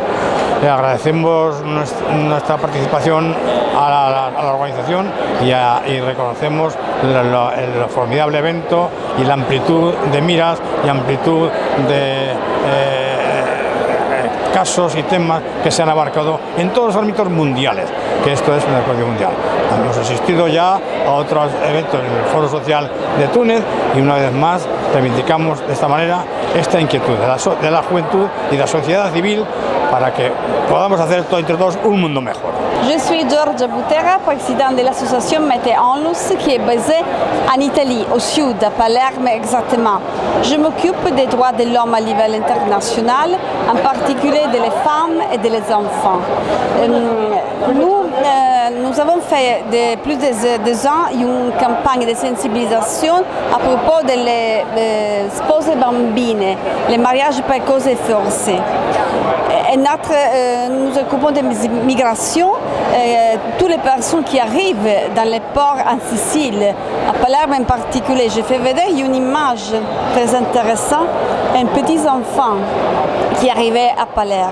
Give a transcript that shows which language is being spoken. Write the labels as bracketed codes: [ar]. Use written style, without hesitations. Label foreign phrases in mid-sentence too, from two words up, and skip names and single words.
[es] Le agradecemos nuestra participación a la organización y reconocemos el formidable evento y la amplitud de miras y amplitud de casos y temas que se han abarcado en todos los ámbitos mundiales, que esto es una cuestión mundial. Hemos asistido ya a otros eventos en el Foro Social de Túnez y una vez más reivindicamos de esta manera esta inquietud de la juventud y de la sociedad civil para que podamos hacer entre todos un mundo mejor. [fr] Je suis Giorgia Butera, président de l'association Mete Onlus, qui est basée en Italie, au sud, à Palerme exactement. Je m'occupe des droits de l'homme à niveau international, en particulier des femmes et des enfants. Nous avons fait de plus de 2 ans une campagne de sensibilisation à propos des [it] spose bambine, [fr] les mariages précoces et forcés. Et nous occupons des migrations, toutes les personnes qui arrivent dans les ports en Sicile, à Palerme en particulier. Je fais vedere une image très intéressante, un petit enfant qui arrivait à Palerme.